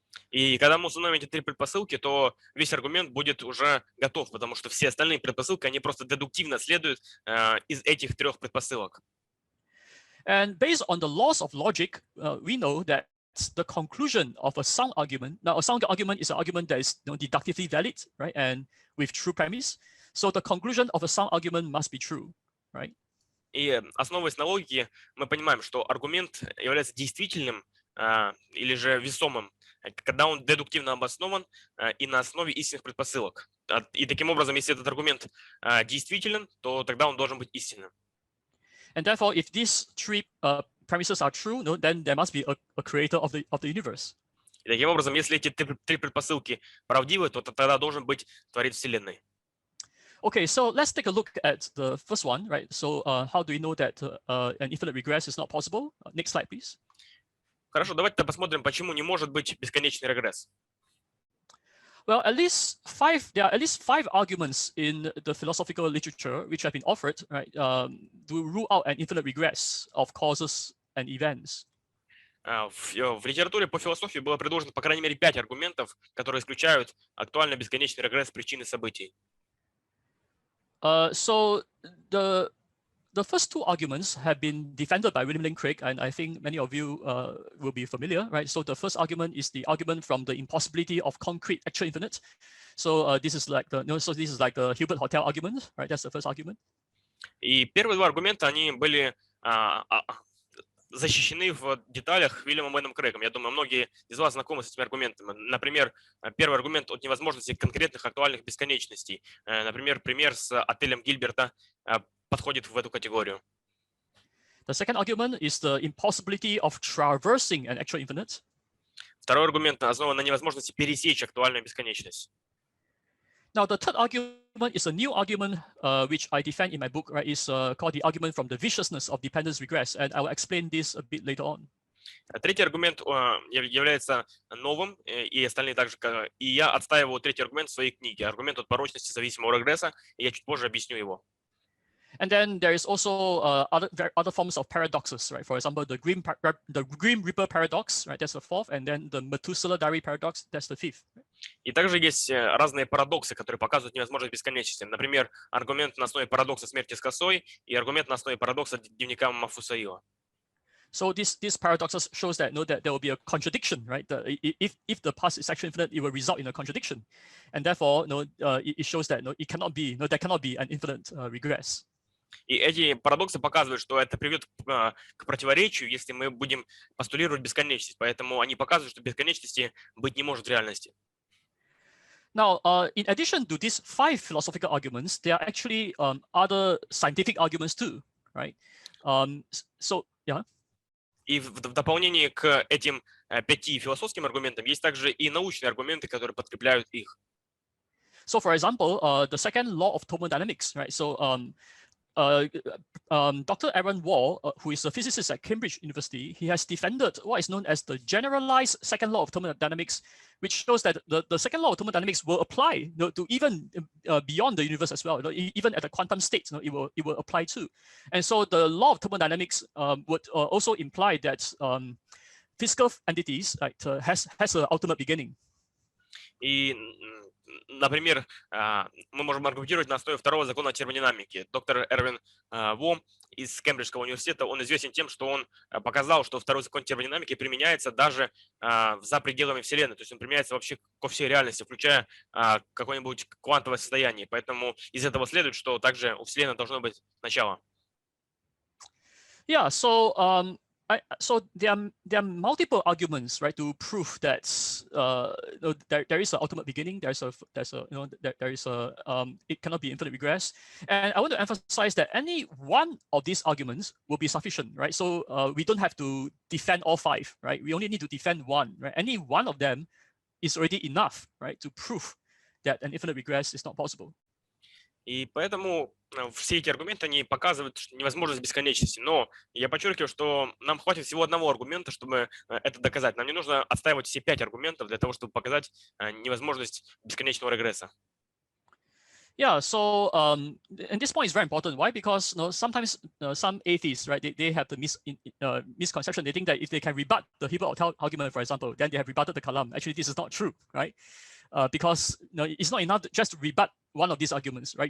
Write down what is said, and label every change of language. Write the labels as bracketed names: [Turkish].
[Russian] И когда мы установим эти 3 предпосылки, то весь аргумент будет уже готов, потому что все остальные предпосылки, они просто дедуктивно следуют из этих 3 предпосылок. [English] And based on the laws of logic, we know that the conclusion of a sound argument. Now, a sound argument is an argument that is deductively valid, right, and with true premise. So the conclusion of a sound argument must be true, right? [Russian] И основываясь на логике, мы понимаем, что аргумент является действительным или же весомым, когда он дедуктивно обоснован и на основе истинных предпосылок. И таким образом, если этот аргумент действителен, то тогда он должен быть истинным. [English] And therefore, if these 3 premises are true, then there must be a creator of the universe. [Russian] И таким образом, если эти 3 предпосылки правдивы, то тогда должен быть Творец Вселенной. [English] Okay, so let's take a look at the first one, right? So how do we know that an infinite regress is not possible? Next slide, please. [Russian] Хорошо, давайте посмотрим, почему не может быть бесконечный регресс. [English] Well, there are at least 5 arguments in the philosophical literature which have been offered, right, to rule out an infinite regress of causes and events. [Russian] В литературе по философии было предложено по крайней мере 5 аргументов, которые исключают актуально бесконечный регресс причин и событий. [English] So the first 2 arguments have been defended by William Lane Craig, and I think many of you will be familiar, right? So the first argument is the argument from the impossibility of concrete actual infinite. So this is like the Hilbert Hotel argument, right? That's the first argument. [Russian] И первые 2 аргумента, они были защищены в деталях Уильямом Леном Крейгом. Я думаю, многие из вас знакомы с этими аргументами. Например, первый аргумент от невозможности конкретных актуальных бесконечностей. Например, пример с отелем Гильберта подходит в эту категорию. [English] The second argument is the impossibility of traversing an actual infinite. [Russian] Второй аргумент основан на невозможности пересечь актуальную бесконечность. [English] Now, the third argument is a new argument which I defend in my book, right? It's called the argument from the viciousness of dependence regress, and I will explain this a bit later on. [Russian] Третий аргумент является новым, и остальные также. И я отстаиваю третий аргумент в своей книге. Аргумент от порочности зависимого регресса, и я чуть позже объясню его. [English] And then there is also other forms of paradoxes, right? For example, the Grim Reaper paradox, right? That's the fourth, and then the Methuselah diary paradox, that's the fifth. [Russian] И также есть разные парадоксы, которые показывают невозможность бесконечности. Например, аргумент на основе парадокса смерти с косой и аргумент на основе парадокса дневника Мафусаила. [English] So these paradoxes shows that that there will be a contradiction, right? If the past is actually infinite, it will result in a contradiction, and therefore, it shows that it cannot be, there cannot be an infinite regress. [Russian] И эти парадоксы показывают, что это приведет к противоречию, если мы будем постулировать бесконечность. Поэтому они показывают, что бесконечности быть не может в реальности. [English] Now, in addition to these 5 philosophical arguments, there are actually other scientific arguments too, right? So, yeah. [Russian] И в дополнение к этим 5 философским аргументам есть также и научные аргументы, которые подкрепляют их. [English] So, for example, the second law of thermodynamics, right? So, Dr. Aaron Wall, who is a physicist at Cambridge University, he has defended what is known as the generalized second law of thermodynamics, which shows that the second law of thermodynamics will apply to even beyond the universe as well. Even at the quantum state, it will apply too. And so the law of thermodynamics would also imply that physical entities has an ultimate beginning. [Russian] И, например, мы можем аргументировать на основе второго закона термодинамики. Доктор Эрвин Во из Кембриджского университета, он известен тем, что он показал, что второй закон термодинамики применяется даже за пределами Вселенной. То есть он применяется вообще ко всей реальности, включая какое-нибудь квантовое состояние. Поэтому из этого следует, что также у Вселенной должно быть начало. [English] Yeah, so So there are multiple arguments, right, to prove that there is an ultimate beginning. There is it cannot be infinite regress. And I want to emphasize that any one of these arguments will be sufficient, right? So we don't have to defend all five, right? We only need to defend one, right? Any one of them is already enough, right, to prove that an infinite regress is not possible. [Russian] И поэтому все эти аргументы, они показывают невозможность бесконечности. Но я подчеркиваю, что нам хватит всего одного аргумента, чтобы это доказать. Нам не нужно отстаивать все 5 аргументов для того, чтобы показать невозможность бесконечного регресса. [English] Yeah, so and this point is very important. Why? Because sometimes some atheists, right, they have the misconception. They think that if they can rebut the Hebrew argument, for example, then they have rebutted the Kalam. Actually, this is not true, right? Because it's not enough just to rebut one of these arguments, right?